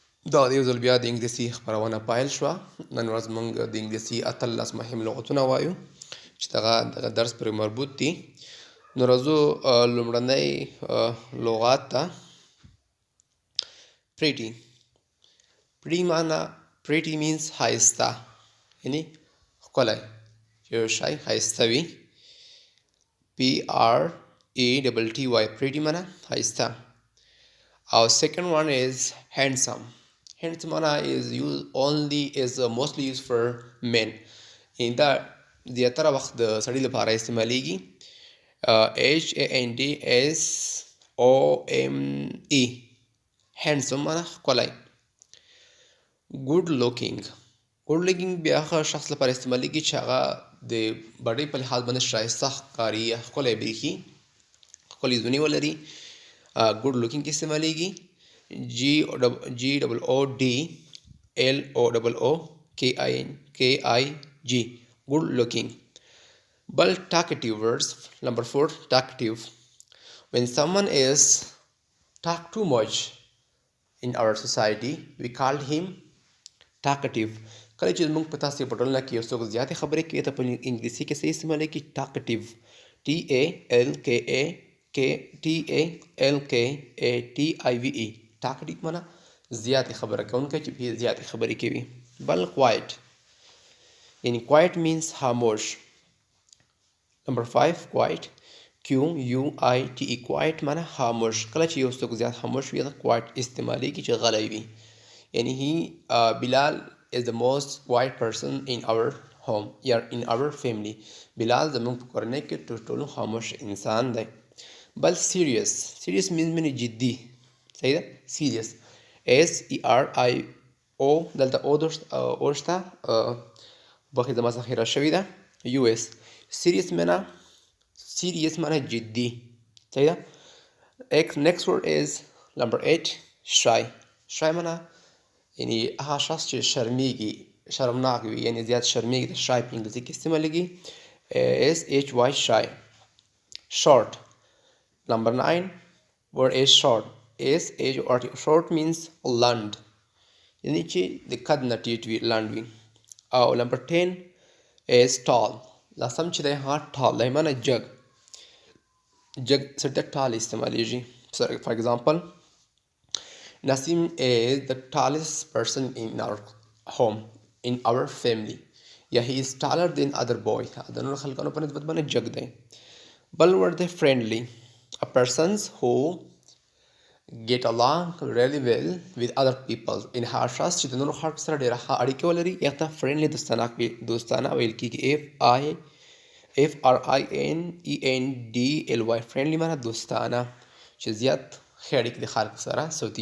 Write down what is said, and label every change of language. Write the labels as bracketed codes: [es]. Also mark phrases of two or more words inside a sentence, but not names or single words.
[ps] دا د یو ځل بیا د انګلیسي خپرونه پیل شوه. نن ورځ موږ د انګلیسي 18 مهم لغتونه وایو چې دغه درس پرې مربوط دي. نو راځو لومړنی لغات ته. [en] pretty. pretty means [ps] ښایسته، یعنی ښکلی، چې یو شی ښایسته وي. [en] pretty pretty [ps] معنا ښایسته. [en] Our second one is handsome. Handsome is mostly used for men. In that [ps] زیاتره وخت د سړي لپاره استعمالیږي. [en] HANDSOME handsome [ps] معنا ښکلی. [en] good looking [ps] بیا هغه شخص لپاره استعمالیږي چې هغه د بډۍ په لحاظ باندې ښایسته ښکاري یا ښکلی بریښي، ښکلي زونې ولري. [en] good looking [ps] کې استعمالیږي. [en] GOODLOOKING good looking. But talkative words. Number 4, talkative. When someone is talk too much in our society, we call him talkative. [ps] کله چې موږ په تاسې په ټولنه کې یو څوک زیاتې خبرې کوي ته په انګلیسي کې څه استعمالیږي؟ [en] talkative. TALKATIVE talkative [ps] معنا زیاتې خبره کوونکی چې زیاتې خبرې کوي. بل quiet، یعنی [en] quiet means [ps] خاموش. [en] Number 5 quiet. QUITE quiet [ps] معنا خاموش. کله چې یو څوک زیات خاموش وي دا quiet استعمالیږي چې غلی وي. [en] یعنی Bilal is the most quiet person in our home or in our family. [ps] Bilal زموږ په کورنۍ کې تر ټولو خاموش انسان دی. بل [en] serious means [ps] منی جدي. صحیح ده؟ [en] serious SERIO [ps] دلته او شته بخې زما څخه هیره شوې ده. [en] US serious [ps] معنا جدي. صحیح ده؟ [en] next word is number 8 shy [ps] معنا یعنی هغه شخص چې شرمناک وي، یعنی زیات شرمیږي. د shy په انګلیسي کې استعمالیږي [en] SHY shy. short. Number 9 word is short. SHORT. short means [ps] لنډ، یعنی چې د قد نه ټیټ وي، لنډ وي. [en] او number 10 is tall. [ps] لاسم چې دی هغه tall دی معنا جګ سړي ته tall استعمالیږي. [en] for example Nasim is the tallest person in our home, in our family. Yeah, he is taller than other boy. [ps] د نور خلکانو په نسبت باندې جګ دی. بل word دی friendly. [en] A persons who get along really well with other people. [ps] in هغه شخص چې د نورو خلکو سره ډېره ښه اړیکې ولري هغه ته friendly دوستانه ویل کېږي. [en] FRIENDLY friendly [ps] معنا دوستانه، چې زیات ښې اړیکې د خلکو سره ساتي.